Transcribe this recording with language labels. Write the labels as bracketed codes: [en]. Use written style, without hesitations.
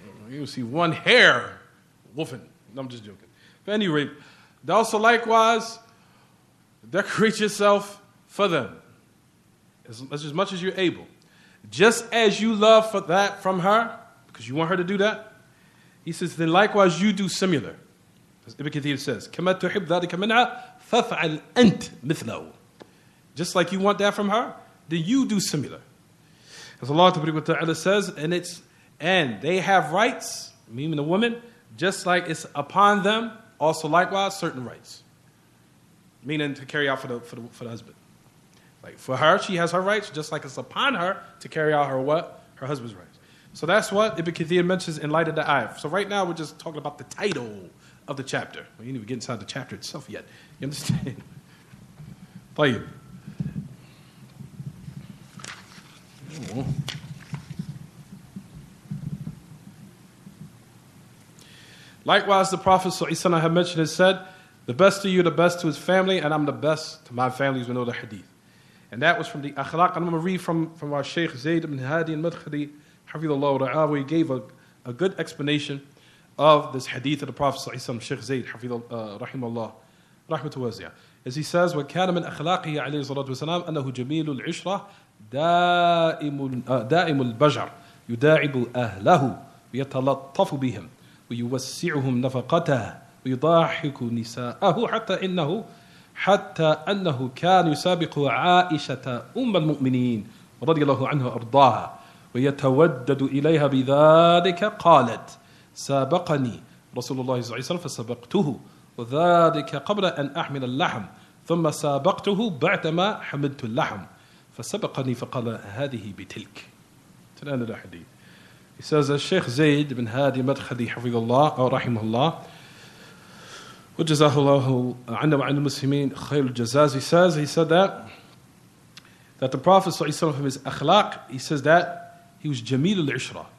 [en] You'll see one hair woofing. No, I'm just joking. But at any rate, also likewise, decorate yourself for them as much as you're able. Just as you love for that from her, because you want her to do that, he says, then likewise you do similar. As Ibn Kathir says, [ar] كَمَا تُحِبْ ذَلِكَ مِنْهَا فَفْعَلْ أَنْتْ مِثْلَهُ. [en] Just like you want that from her, then you do similar. As Allah Ta'ala says, and they have rights, meaning the woman, just like it's upon them, also likewise certain rights. Meaning to carry out for the husband. Like for her, she has her rights, just like it's upon her to carry out her what? Her husband's rights. So that's what Ibn Kathir mentions in light of the ayah. So right now we're just talking about the title of the chapter. We didn't even get inside the chapter itself yet. You understand? [ar] طيب. [en] Likewise, the Prophet ﷺ had mentioned and said, the best of you, the best to his family, and I'm the best to my family, as we know the hadith. And that was from the akhlaq. And I'm going to read from our Shaykh Zayd ibn Hadi al-Madkhali, Hafidhullah Ra'ah, where he gave a good explanation of this hadith of the Prophet ﷺ, Shaykh Zayd, Rahimahullah, Rahmatu Waziyah. As he says, [ar] وَكَانَ مِنْ أَخْلَاقِهِ عَلَيْهِ الصَّلَاةُ وَالسَّلَامُ أَنَّهُ جَمِيلُ الْعِشْرَةِ دائم البجر يداعب أهله ويتلطف بهم ويوسعهم نفقته ويضاحك نساءه حتى أنه كان يسابق عائشة أم المؤمنين رضي الله عنها وأرضاها ويتودد إليها بذلك قالت سابقني رسول الله صلى الله عليه وسلم فسبقته وذلك قبل أن أحمل اللحم ثم سابقته بعدما حملت اللحم فسبقني فقال هذه بتلك. [en] To the end of the hadith. He says that Shaykh Zayd ibn Hadi Madkhali Hafidhullah or Rahimahullah [ar] وجزاه الله عنا وعن المسلمين خير الجزاز. [en] He said that the Prophet ﷺ from his akhlaq, he says that he was Jamil al-Ishra.